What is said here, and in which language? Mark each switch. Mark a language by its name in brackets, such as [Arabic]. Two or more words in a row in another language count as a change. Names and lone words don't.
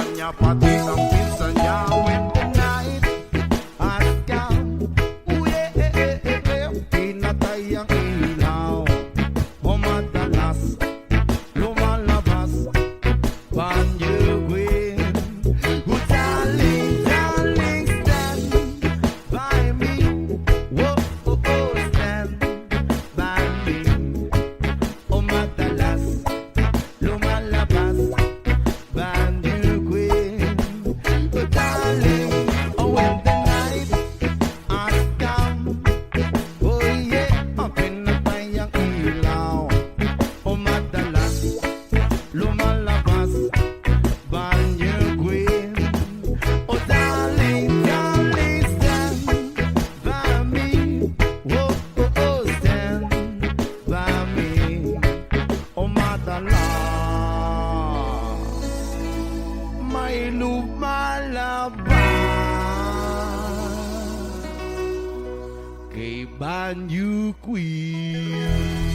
[Filipino] pati ang pinsan niya. [English] When the night has come, [Filipino] pinatay ang ilaw. O madalas lumalabas Banyo Queen. [English] Oh darling, darling, stand by me. Whoa, oh, oh, stand by me. [Filipino] O madalas lumalabas Banyo Queen. [English] Oh darling, oh when the night has come, oh yeah, [Filipino] pinatay ang ilaw. O madalas lumalabas Banyo Queen. [English] Oh darling, darling, stand by me. Whoa, oh, oh, stand by me. [Filipino] Oh madalas may lumalabas kay Banyo Queen.